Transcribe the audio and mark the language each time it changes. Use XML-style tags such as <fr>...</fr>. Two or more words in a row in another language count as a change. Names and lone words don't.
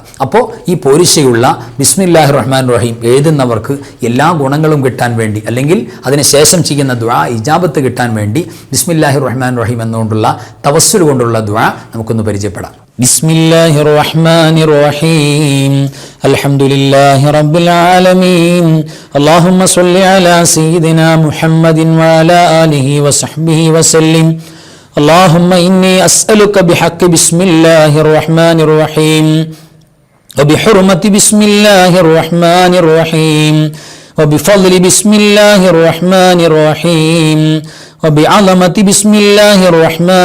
<ml>അപ്പോൾ ഈ പോരിശയുള്ള</ml> <ar>بسم الله الرحمن الرحيم</ar> <ml>എഴുതുന്നവർക്ക് എല്ലാ ഗുണങ്ങളും കിട്ടാൻ വേണ്ടി, അല്ലെങ്കിൽ അതിനുശേഷം ചെയ്യുന്ന ദുആ ഇജാബത്ത് കിട്ടാൻ വേണ്ടി</ml> <ar>بسم الله الرحمن الرحيم</ar> <ml>എന്നുകൊണ്ടുള്ള തവസ്സുൽ കൊണ്ടുള്ള ദുആ നമുക്കൊന്ന് പരിചയപ്പെടാം.</ml> <ar>بسم الله الرحمن الرحيم الحمد لله رب العالمين اللهم صل على سيدنا محمد وعلى آله وصحبه وسلم. اللهم إني أسألك بحق بسم الله الرحمن الرحيم وبحرمة بسم الله الرحمن الرحيم وبفضل بسم الله الرحمن الرحيم وبعظمة بسم الله الرحمن</ar>